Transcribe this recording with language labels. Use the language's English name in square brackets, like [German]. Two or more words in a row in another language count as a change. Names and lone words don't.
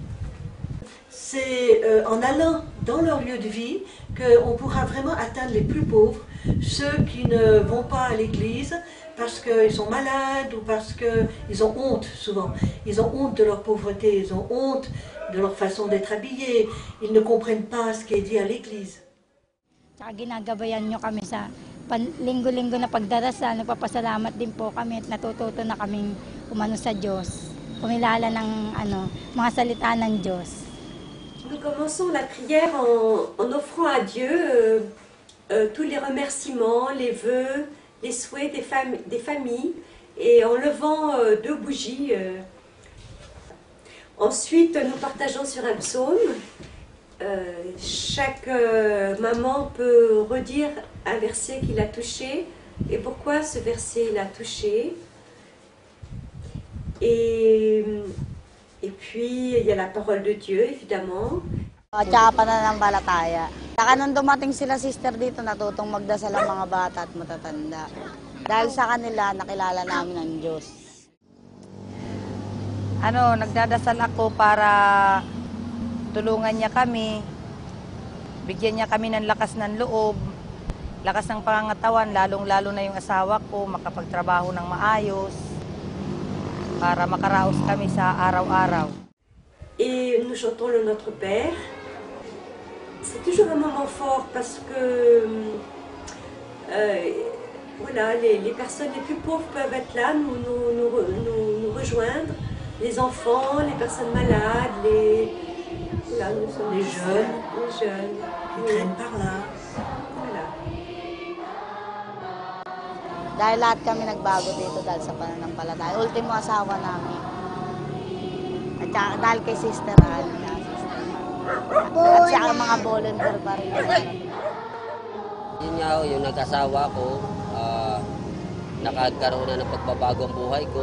[French] C'est en allant dans leur lieu de vie qu'on pourra vraiment atteindre les plus pauvres, ceux qui ne vont pas à l'église parce qu'ils sont malades ou parce qu'ils ont honte souvent. Ils ont honte de leur pauvreté, ils ont honte de leur façon d'être habillés, ils ne comprennent pas ce qui est dit à l'église. [Filipino] Ginagabayan nyo kami sa linggo-linggo na pagdarasal, nagpapasalamat din po kami at natututo na kaming umano sa Diyos, kumilala ng mga salita ng Diyos. [French] Nous commençons la prière en offrant à Dieu tous les remerciements, les vœux, les souhaits des familles et en levant 2 bougies. Ensuite, nous partageons sur un psaume. Chaque maman peut redire un verset qui l'a touché et pourquoi ce verset l'a touché. Et puis, il y a la parole de Dieu, évidemment. [Filipino] At saka pananampalataya. Saka nung dumating sila sister dito, natutong magdasal ang mga bata at matatanda. Dahil sa kanila, nakilala namin ang Diyos. Nagdadasal ako para tulungan niya kami, bigyan niya kami ng lakas ng loob, lakas ng pangangatawan, lalong-lalo na yung asawa ko, makapagtrabaho ng maayos, para makaraos kami sa araw-araw. [French] Et nous chantons le Notre Père. C'est toujours un moment fort parce que voilà, les personnes les plus pauvres peuvent être là, nous rejoindre, les enfants, les personnes malades, voilà, nous sommes Les jeunes. Les jeunes. Qui traînent par là. Voilà. [Filipino] Dahil lahat kami nagbago dito dahil sa pananampalataya. Ultimo asawa namin. At saka dahil kay Sister Ann. At saka mga volunteer pa rin. Yun nga ho, yung nag-asawa ko, nakagkaroon na ng pagbabago ang buhay ko.